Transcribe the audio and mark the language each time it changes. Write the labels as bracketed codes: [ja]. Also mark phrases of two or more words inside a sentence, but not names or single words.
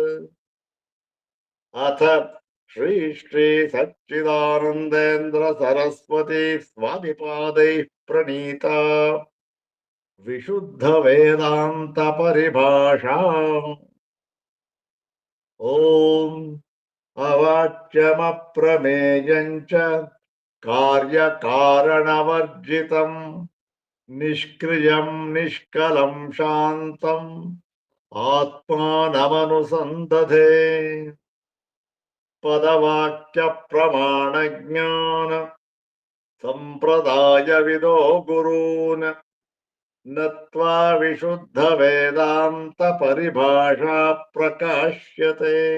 [sa] अथ श्री श्री सच्चिदानंदेन्द्र सरस्वती स्वामिपादैः प्रणीता विशुद्ध वेदांत परिभाषा ಓಂ ಅವಾಚ್ಯಮಪ್ರಮೇಯಂಚ ಕಾರ್ಯಕಾರಣವರ್ಜಿತಂ ನಿಷ್ಕ್ರಿಯಂ ನಿಷ್ಕಲಂ ಶಾಂತಂ ಆತ್ಮಾನಮನುಸಂಧತೆ ಪದವಾಕ್ಯ ಪ್ರಮಾಣ ಜ್ಞಾನ ಸಂಪ್ರದಾಯ ವಿದೋ ಗುರೂನ್ ನತ್ವಾ ವಿಶುದ್ಧ ವೇದಾಂತ ಪರಿಭಾಷಾ ಪ್ರಕಾಶ್ಯತೆ.